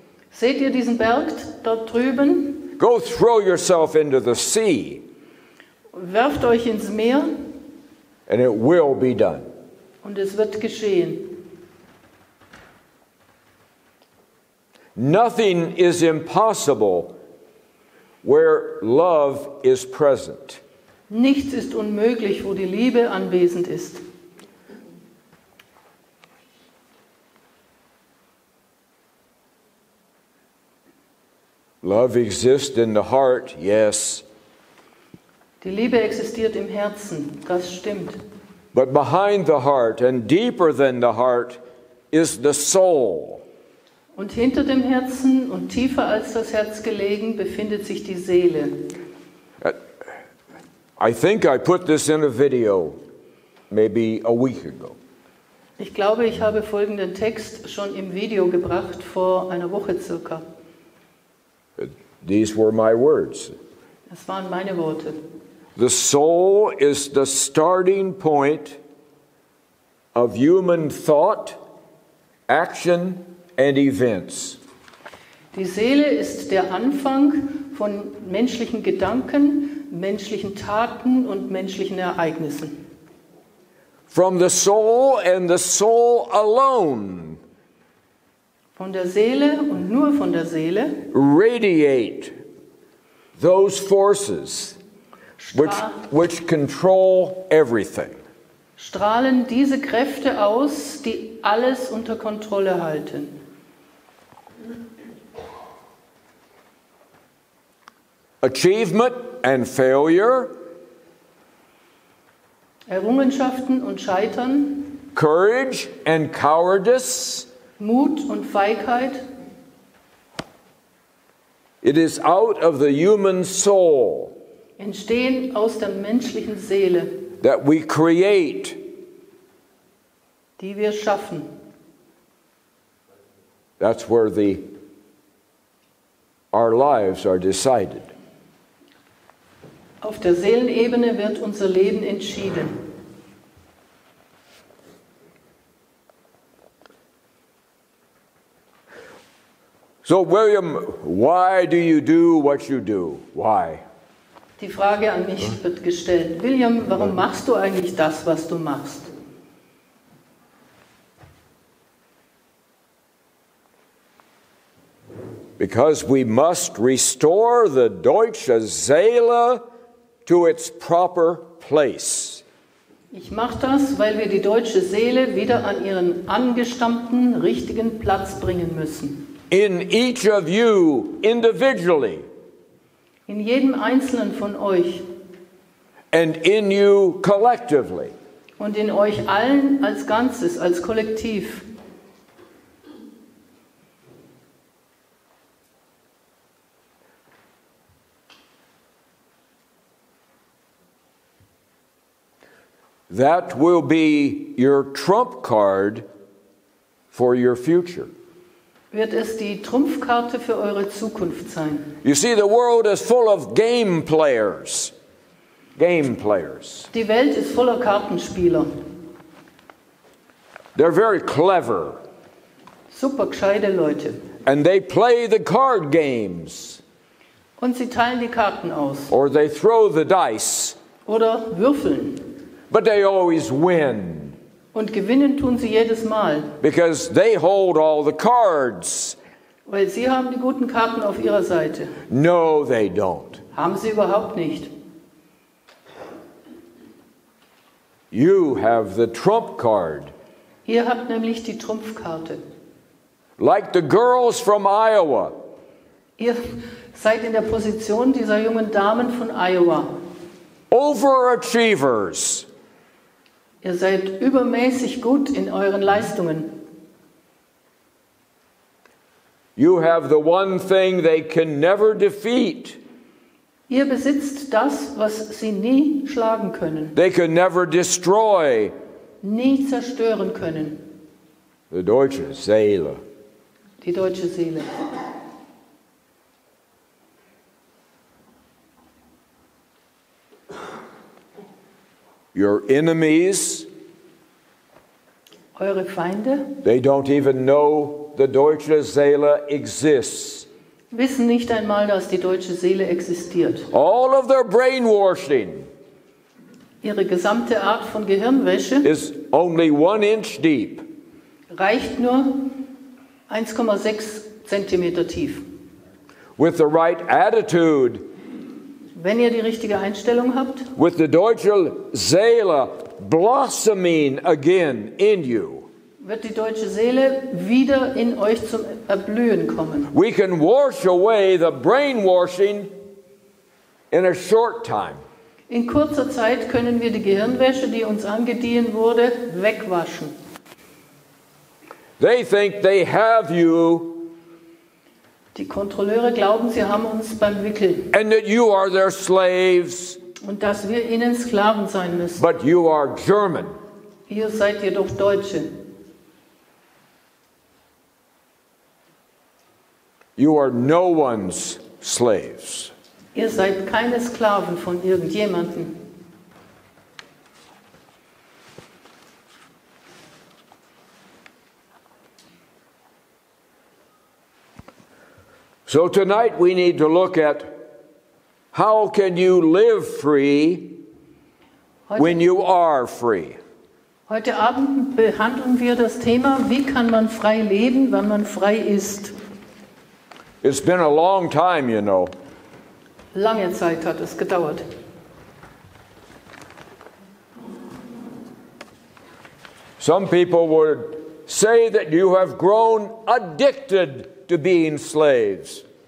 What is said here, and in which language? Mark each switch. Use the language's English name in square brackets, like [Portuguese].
[German] seht ihr diesen Berg dort drüben? [English] go throw yourself into the sea, [German] Werft euch ins Meer [English] and it will be done. [German] und es wird geschehen. [English] Nothing is impossible where love is present. [German] Nichts ist unmöglich, wo die Liebe anwesend ist. [English] Love exists in the heart, yes, [German] Die Liebe existiert im Herzen, das stimmt. [English] but behind the heart and deeper than the heart is the soul. [German] Und hinter dem Herzen und tiefer als das Herz gelegen befindet sich die Seele. [English] I think I put this in a video maybe a week ago. [German] Ich glaube, ich habe folgenden Text schon im Video gebracht, vor einer Woche circa. [English] These were my words. [German] Das waren meine Worte. [English] The soul is the starting point of human thought, action, and events. [German] Die Seele ist der Anfang von menschlichen Gedanken, menschlichen Taten und menschlichen Ereignissen. [English] From the soul and the soul alone [German] Von der Seele und nur von der Seele [English] radiate those forces which control everything. [German] strahlen diese Kräfte aus, die alles unter Kontrolle halten. [English] Achievement and failure, [German] Errungenschaften und Scheitern, [English] courage and cowardice, [German] Mut und Feigheit, [English] it is out of the human soul [German] entstehen aus der menschlichen Seele, [English] that we create. [German] die wir schaffen. [English] That's where our lives are decided. [German] Auf der Seelenebene wird unser Leben entschieden. [English] So, William, why do you do what you do? Why? [German] Die Frage an mich wird gestellt. William, warum machst du eigentlich das, was du machst? [English] Because we must restore the [German] deutsche Seele [English] to its proper place. [German] Ich mache das, weil wir die deutsche Seele wieder an ihren angestammten, richtigen Platz bringen müssen. [English] In each of you individually, [German] In jedem Einzelnen von euch [English] and in you collectively. [German] und in euch allen als Ganzes, als Kollektiv. [English] That will be your trump card for your future. [German] Wird es die Trumpfkarte für eure Zukunft sein. [English] You see, the world is full of game players. Game players. [German] Die Welt ist voller Kartenspieler. [English] They're very clever. [German] Super gescheite Leute. [English] And they play the card games. [German] Und sie teilen die Karten aus. [English] Or they throw the dice. [German] Oder würfeln. [English] But they always win. [German] Und gewinnen tun sie jedes Mal. [English] Because they hold all the cards. [German] Weil sie haben die guten Karten auf ihrer Seite. [English] No, they don't. [German] Haben sie überhaupt nicht. [English] You have the trump card. [German] Ihr habt nämlich die Trumpfkarte. [English] Like the girls from Iowa. [German] Ihr seid in der Position dieser jungen Damen von Iowa. [English] Overachievers. [German] Ihr seid übermäßig gut in euren Leistungen. [English] You have the one thing they can never defeat. [German] Ihr besitzt das, was sie nie schlagen können, [English] They could never destroy. [German] nie zerstören können. The deutsche Seele. Die deutsche Seele. [English] Your enemies, [German] Eure Feinde [English] they don't even know the [German] deutsche Seele [English] exists. [German] wissen nicht einmal, dass die deutsche Seele existiert. [English] All of their brainwashing [German] Ihre gesamte Art von Gehirnwäsche [English] is only 1 inch deep. [German] reicht nur 1,6 Zentimeter tief. [English] With the right attitude, [German] Wenn ihr die richtige Einstellung habt, [English] with the [German] deutsche Seele [English] blossoming again in you, [German] wird die deutsche Seele wieder in euch zum Erblühen kommen. [English] we can wash away the brainwashing in a short time. [German] In kurzer Zeit können wir die Gehirnwäsche, die uns angedient wurde, wegwaschen. [English] They think they have you [German] Die Kontrolleure glauben, sie haben uns beim Wickeln [English] and that you are their slaves, [German] und dass wir ihnen Sklaven sein müssen. [English] but you are German. [German] Ihr seid jedoch Deutsche. [English] You are no one's slaves. [German] Ihr seid keine Sklaven von irgendjemandem. [English] So tonight we need to look at how can you live free when you are free. [German] Heute Abend behandeln wir das Thema, wie kann man frei leben, wenn man frei ist. [English] It's been a long time, you know. [German] Lange Zeit hat es gedauert. [English] Some people would say that you have grown addicted to being slaves.